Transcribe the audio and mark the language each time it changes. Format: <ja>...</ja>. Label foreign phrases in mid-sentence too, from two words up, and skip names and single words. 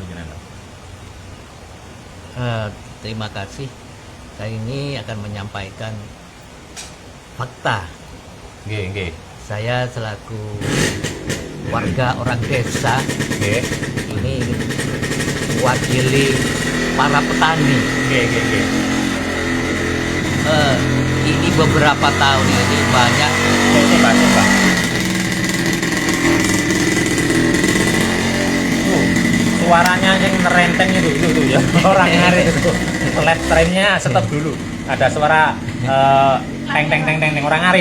<id>Terima kasih. Saya ini akan menyampaikan fakta.</id> <jv>Nggih, nggih.</jv> <id>Saya selaku warga orang desa</id> <jv>Nggih.</jv> <id>ini mewakili para petani.</id> <jv>Nggih, nggih, nggih.</jv> <id>Ini beberapa tahun ini banyak Coba. Suaranya yang nerenteng itu ya. Orang ngarit itu.</id> <en>Live streamnya</en> <id>stop dulu. Ada suara teng orang ngarit.</id>